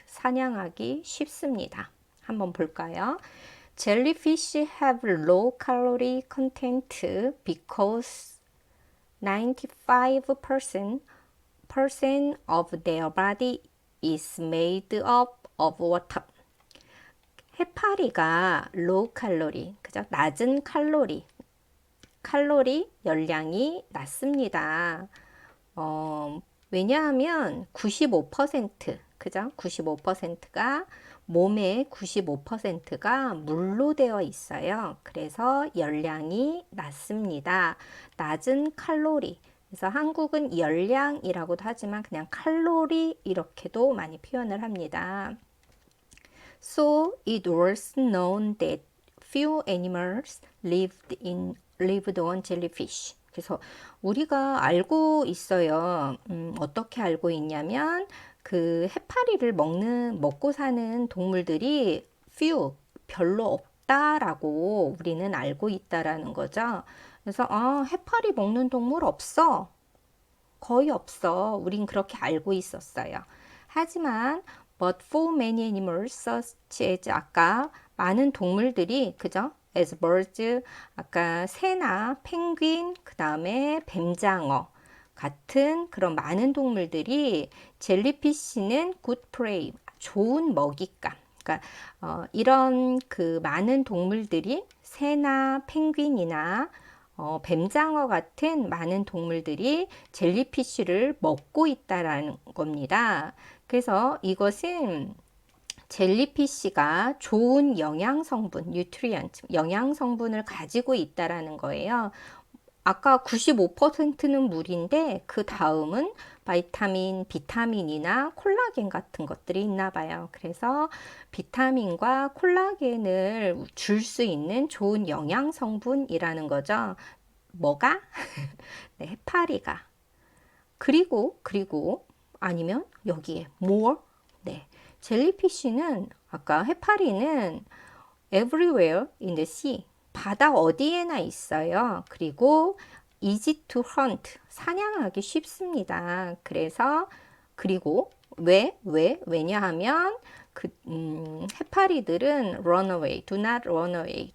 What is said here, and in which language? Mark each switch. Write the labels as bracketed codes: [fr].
[ko] 사냥하기 쉽습니다. 한번 볼까요? [en] Jellyfish have low calorie content because 95% of their body is made up of water. [ko] 해파리가 low 칼로리, 그죠? 낮은 칼로리 열량이 낮습니다. 왜냐하면 95%, 그죠? 95%가 몸의 95%가 물로 되어 있어요. 그래서 열량이 낮습니다. 낮은 칼로리. 그래서 한국은 열량이라고도 하지만 그냥 칼로리 이렇게도 많이 표현을 합니다. [en] So it was known that few animals lived on jellyfish. [ko] 그래서 우리가 알고 있어요. 어떻게 알고 있냐면 그 해파리를 먹고 사는 동물들이 별로 없다라고 우리는 알고 있다라는 거죠. 그래서 해파리 먹는 동물 없어. 거의 없어. 우린 그렇게 알고 있었어요. 하지만 [en] but for many animals such as [ko] 아까 많은 동물들이 그죠? [en] as birds [ko] 아까 새나 펭귄 그 다음에 뱀장어 같은 그런 많은 동물들이 젤리피쉬는 [en] good prey [ko] 좋은 먹잇감. 그러니까 이런 그 많은 동물들이 새나 펭귄이나 뱀장어 같은 많은 동물들이 젤리피쉬를 먹고 있다라는 겁니다. 그래서 이것은 젤리피쉬가 좋은 영양 성분, 뉴트리언트, 영양 성분을 가지고 있다라는 거예요. 아까 95%는 물인데 그 다음은 바이타민, 비타민이나 콜라겐 같은 것들이 있나 봐요. 그래서 비타민과 콜라겐을 줄 수 있는 좋은 영양 성분이라는 거죠. 뭐가? 네, 해파리가. 그리고 아니면 여기에 more? 네. 젤리피쉬는 아까 해파리는 [en] everywhere in the sea. [ko] 바다 어디에나 있어요. 그리고 [en] easy to hunt. [ko] 사냥하기 쉽습니다. 그리고 왜냐하면 해파리들은 [en] run away, do not run away.